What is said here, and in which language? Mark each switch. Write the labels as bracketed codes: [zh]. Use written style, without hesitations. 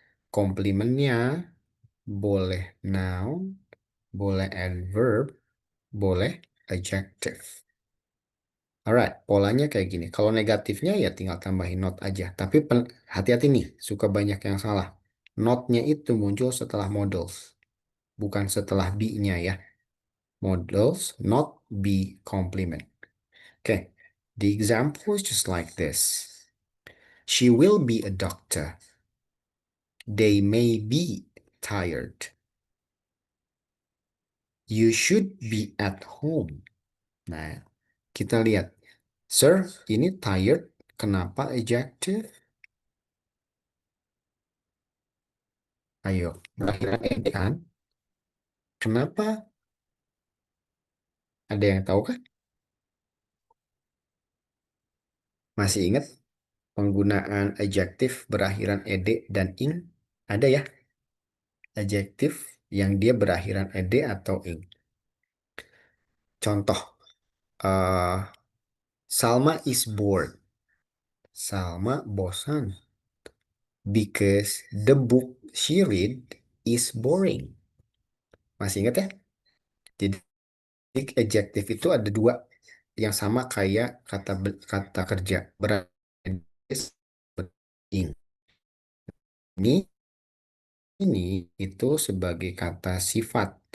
[id] Komplementnya boleh noun, boleh adverb, boleh adjective. Alright, polanya kayak gini. Kalau negatifnya ya tinggal tambahin not aja. Tapi hati-hati nih, suka banyak yang salah. Notnya itu muncul setelah models, bukan setelah be-nya ya. [en] Models, not be complement. Okay, the example is just like this. She will be a doctor. They may be tired. You should be at home. [id] Nah, kita lihat. Sir, ini tired. Kenapa adjective? Ayo, berakhiran ed kan? Kenapa? Ada yang tahu kan? Masih ingat penggunaan adjektif berakhiran ed dan ing? Ada ya? Adjektif yang dia berakhiran ed atau ing. [en] Contoh, Salma is bored. [id] Salma bosan. [en] Because the book she read is boring. [id] Masih ingat ya? Jadi adjektif itu ada dua yang sama kayak kata kerja berarti ini itu sebagai kata sifat.